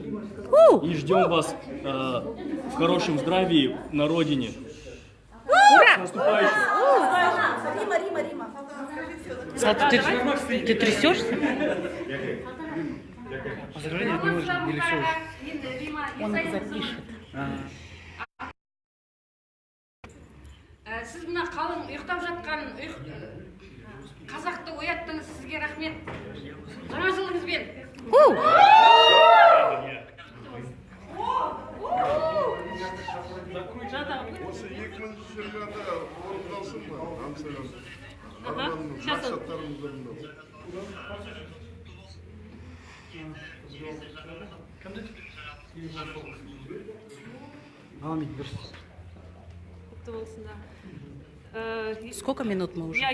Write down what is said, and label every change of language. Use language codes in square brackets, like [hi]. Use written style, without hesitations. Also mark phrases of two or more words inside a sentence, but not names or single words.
[ru] И ждем вас в хорошем здравии на родине. Ура! С наступающим! Рима. Ты трясешься? Он их запишет. [kk] Сіз мына қалың ұйықтап жатқан қазақты ояттыңыз, сізге рахмет. Жаңа жылыңызбен. Осы 2020-да орындалсын ба? [ru] Сейчас Сколько минут мы уже?